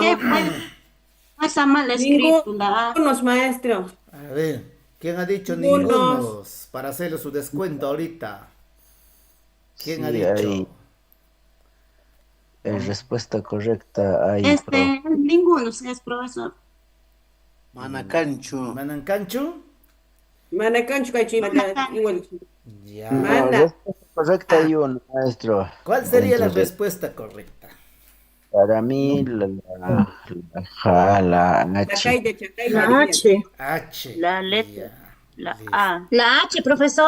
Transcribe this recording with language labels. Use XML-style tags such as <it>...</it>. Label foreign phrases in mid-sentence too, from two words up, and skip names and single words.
<es>¿Qué fue? No está mal escrito la A. ningunos, maestro. A ver, ¿quién ha dicho Ningunos. ningunos? Para hacerle su descuento ahorita. ¿Quién ha Sí, dicho? hay respuesta correcta. Hay, profe. Ninguno es profesor.</es> <qu>Manacancho. ¿Manancancho? Manacancho, cachimba,</qu> <es>igual. Ya. No, Manda. respuesta correcta hay uno, maestro. ¿Cuál sería la Entonces, respuesta correcta? para mí, la ja, la H. Chacay de Chacay, La María. H. H. La letra, Ya, la listo. A. La H, profesor.</es>